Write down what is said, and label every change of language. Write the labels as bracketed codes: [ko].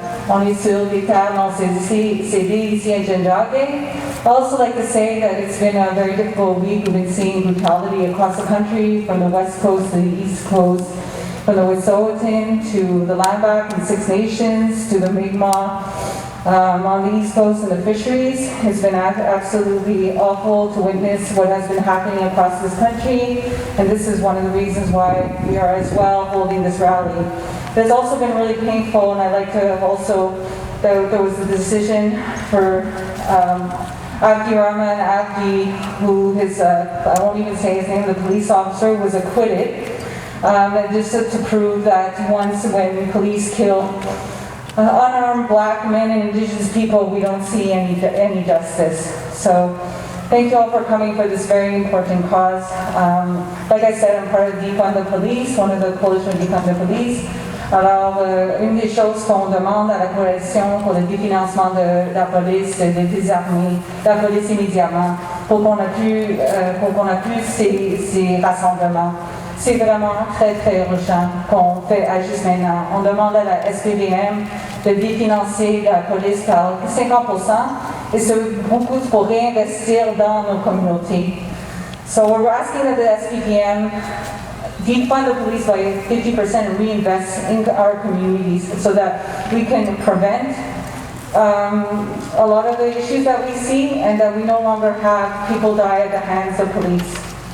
[fr] On est sur des terres non cédées ici à Njinjage. [en] I'd also like to say that it's been a very difficult week. We've been seeing brutality across the country, from the west coast to the east coast, from the Wet'suwet'en to the land back and Six Nations to the Mi'kmaq. On the East Coast and the fisheries. It's been absolutely awful to witness what has been happening across this country, and this is one of the reasons why we are as well holding this rally. It's also been really painful, and I'd like to also, there was a decision for Abdi Rahman Abdi, who I won't even say his name, the police officer was acquitted, and just to prove that when police kill unarmed black men and indigenous people, we don't see any justice. So thank you all for coming for this very important cause. Like I said, I'm part of Defund the Police, one of the coalition Defund the Police. [fr] Alors, une des choses qu'on demande à la coalition pour le définancement de la police, c'est de désarmer la police immédiatement pour qu'on ait plus ces rassemblements. C'est vraiment très très urgent qu'on fait agir maintenant. On demande à la SPVM de définancer la police par 50% et c'est beaucoup pour réinvestir dans nos communautés. [en] So we're asking that the SPVM defund the police by 50% and reinvest in our communities so that we can prevent a lot of the issues that we see and that we no longer have people die at the hands of police.